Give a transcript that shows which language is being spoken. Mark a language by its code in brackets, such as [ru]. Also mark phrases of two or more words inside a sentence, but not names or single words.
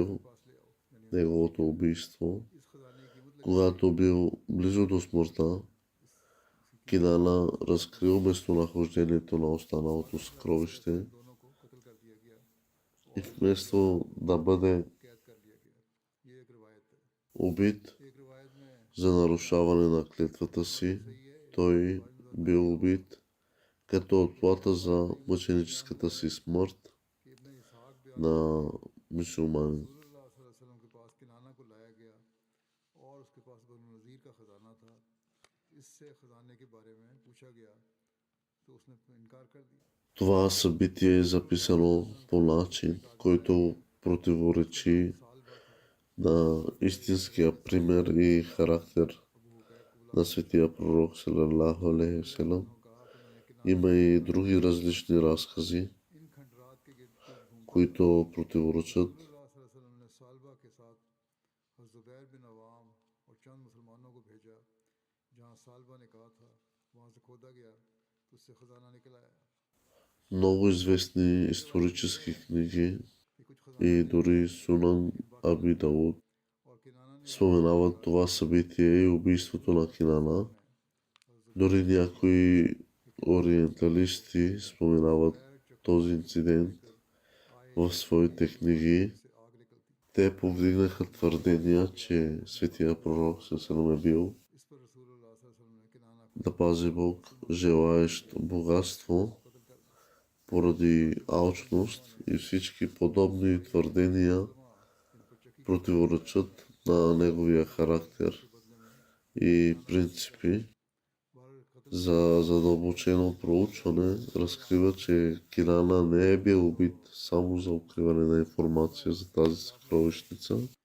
[ur] پاس لے آؤ۔ یعنی [bg] неговото убийство. [ur] اس خزانے کی قیمت لگی [bg] Когато бил близо до смъртта, Кинана разкрил местонахождението на останалото съкровище [ur] دونوں کو قتل کر دیا گیا, [bg] и вместо да бъде [ur] قید کر لیا گیا۔ یہ ایک روایت ہے. [bg] убит [ur] ایک روایت میں [bg] за нарушаване на клетвата си, той бил убит като отплата за мъченическата си смърт [ur] کہ ابن اسحاق بیان [bg] на мусулмани. [ur] رسول اللہ [ar] صلى الله عليه وسلم [ur] کے پاس کنانہ کو لایا گیا اور اس کے پاس بنو نضیر کا خزانہ تھا. اس سے خزانے کے بارے میں پوچھا گیا تو اس نے انکار کر دیا. [bg] Това събитие е записано по начин, който противоречи [ur] سال بھر تھا. [bg] на истинския пример и характер [ur] ابو حقیق کو [bg] на светия пророк [ar] صلى الله عليه وسلم. [ur] بلا کر کہا کہ میں نے کنانہ [bg] Има и други различни разкази, [ur] ان کھنڈرات کے گرد گرد گھومتا [bg] които противоречат. [ur] رسول اللہ [ar] صلى الله عليه وسلم [ur] نے ثعلبہ کے ساتھ حضرت زبیر بن عوام اور چند مسلمانوں کو بھیجا. جہاں ثعلبہ نے کہا تھا وہاں سے کھودا گیا تو اس سے خزانہ نکل آیا. [bg] Много известни исторически книги [ur] یہ کچھ خزانہ [bg] и дори Сунан Аби Дауд [ur] اور کنانہ نے [bg] споменават това събитие и убийството на Кинана. Дори някои ориенталисти споменават този инцидент в своите книги. [ur] سے آگ نکلتی. [bg] Те повдигнаха твърдения, че светия пророк Сесалам е бил, [ur] اس پر رسول اللہ [ar] صلى الله عليه وسلم [ur] نے کنانہ کو [bg] да пази Бог, желаещ богатство [ur] قتل کر دیا. [bg] поради алчност и всички подобни твърдения противоречат на неговия характер и принципи. За задълбочено проучване разкрива, че Кинана не е бил убит само за укриване на информация за тази съкровищница.